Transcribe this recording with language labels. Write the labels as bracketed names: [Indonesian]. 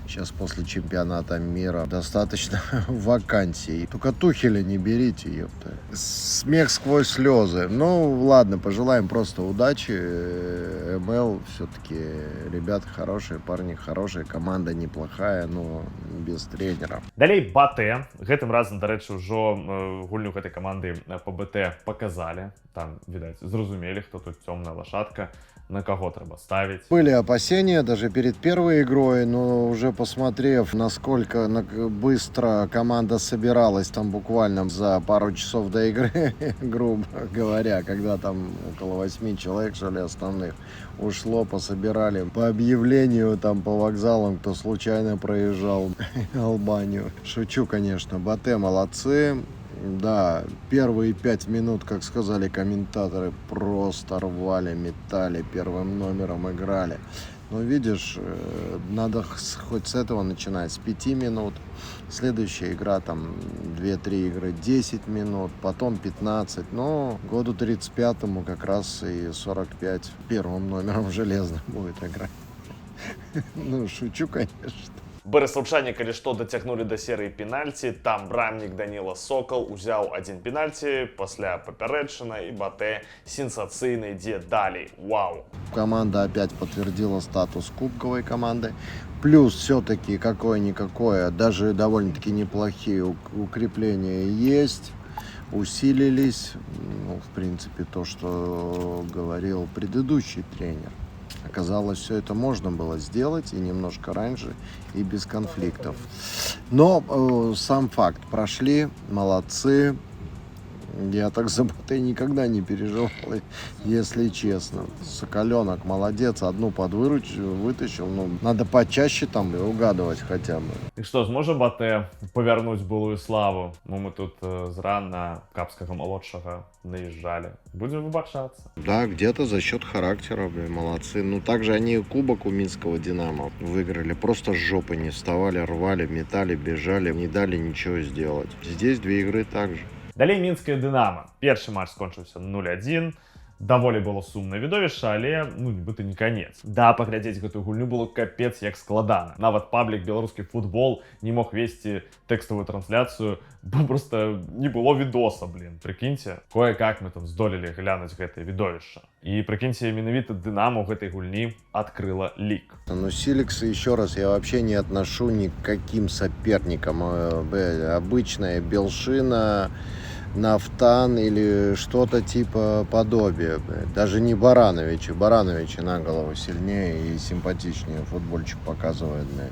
[Russian] Сейчас после чемпионата мира достаточно вакансий. Только Тухеля не берите, ёпта. Смех сквозь слезы. Ну, ладно, пожелаем просто удачи. МЛ все-таки ребята хорошие, парни хорошие, команда неплохая, но без тренера. [Belarusian] Далей Батэ. Гэтым разам, дарэчы, ўжо гульню гэтай каманды по БТ показалі. Там, відаць, зразумелі, хто тут цёмная лошадка, на кого треба ставить. [Russian] Были опасения даже перед первой игрой, но уже посмотрев, насколько быстро команда собиралась там буквально за пару часов до игры, грубо говоря, когда там около 8 человек, что ли, основных ушло, пособирали по объявлению там по вокзалам, кто случайно проезжал Албанию. Шучу, конечно, Батэ молодцы. Да, первые 5 минут, как сказали комментаторы, просто рвали, метали, первым номером играли. Но видишь, надо хоть с этого начинать, с 5 минут. Следующая игра, там, 2-3 игры, 10 минут, потом 15. Но году 35-му как раз и 45 первым номером железно будет играть. Ну, шучу, конечно. [Belarusian] Береслаўчане, калі што, дацягнулі да серыі пенальці, там брамнік Даніла Сокал узяў адзін пенальці, пасля папярэдчына, і Батэ сенсацыйна ідзе далей. Вау! [Russian] Команда опять подтвердила статус кубковой команды. Плюс все-таки какое-никакое, даже довольно-таки неплохие укрепления есть, усилились. Ну, в принципе, то, что говорил предыдущий тренер. Оказалось, все это можно было сделать и немножко раньше, и без конфликтов. Но сам факт, прошли, молодцы. Я так за Батэ никогда не переживал, если честно. Соколенок молодец, одну вытащил. Ну, надо почаще там угадывать хотя бы. [Belarusian] І што, зможа Батэ павярнуць былую славу? Ну, мы тут зрана капскага малодшага наезжали. [Russian] Будем выбачаться. Да, где-то за счет характера, молодцы. Ну, также они кубок у Минского Динамо выиграли. Просто с жопы не вставали, рвали, метали, бежали, не дали ничего сделать. Здесь 2 игры также. [Belarusian] Далей мінскае Дынамо. Першы матч скончыўся 0-1. Даволі было сумнае відовішча, але, ну, нібыта не канец. Да, паглядзець гэтую гульню было капец як складана. Нават паблік «Беларускі футбол» не мог весці тэкставую трансляцыю, бо просто не было відоса, блин. Прыкіньце, кое-как мы там здолелі глянуць гэтае відовішча. І прыкіньце, менавіта Дынамо ў гэтай гульні адкрыла лік. [Russian] Ну, Силикса, еще раз, я вообще не отношу ни к каким соперникам. Обычная Белшина, Нафтан или что-то типа подобия. Даже не Барановичи. Барановичи на голову сильнее и симпатичнее футбольчик показывает.